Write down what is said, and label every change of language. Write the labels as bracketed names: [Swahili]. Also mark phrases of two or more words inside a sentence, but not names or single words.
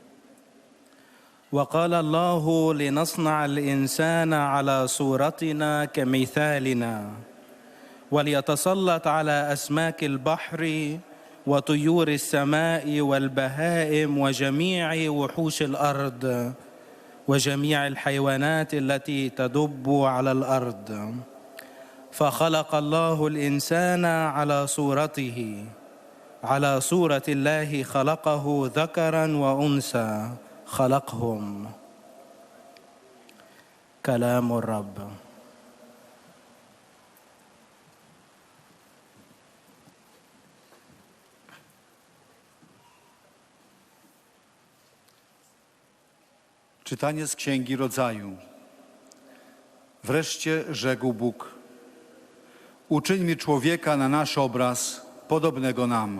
[Arabic] وقال الله لنصنع الإنسان على صورتنا كمثالنا وليتسلط على أسماك البحر وطيور السماء والبهائم وجميع وحوش الأرض وجميع الحيوانات التي تدب على الأرض. فخلق الله الإنسان على صورته، على صورة الله خلقه ذكرا وأنثى خلقهم. كلام الرب. [Polish] Czytanie z Księgi Rodzaju. Wreszcie rzekł Bóg: uczyńmy człowieka na nasz obraz, podobnego nam.